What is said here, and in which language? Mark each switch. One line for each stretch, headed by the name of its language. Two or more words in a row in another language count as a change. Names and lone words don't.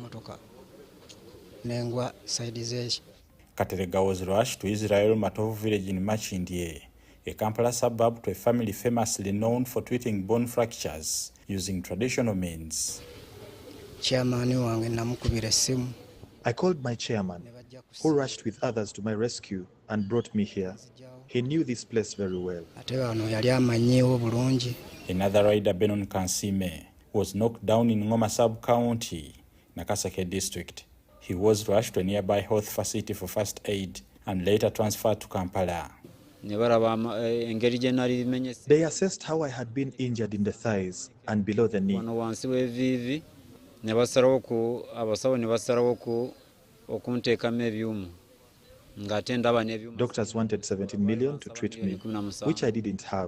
English: Katerega was rushed to Israel Matovu village in Machindye, a Kampala suburb, to a family famously known for treating bone fractures using traditional means. I called my chairman, who rushed with others to my rescue and brought me here. He knew this place very well. Another rider, Benon Kansime, was knocked down in Ngoma sub-county, Nakaseke district. He was rushed to a nearby health facility for first aid and later transferred to Kampala. They assessed how I had been injured in the thighs and below the knee. Doctors wanted 17 million to treat me, which I didn't have.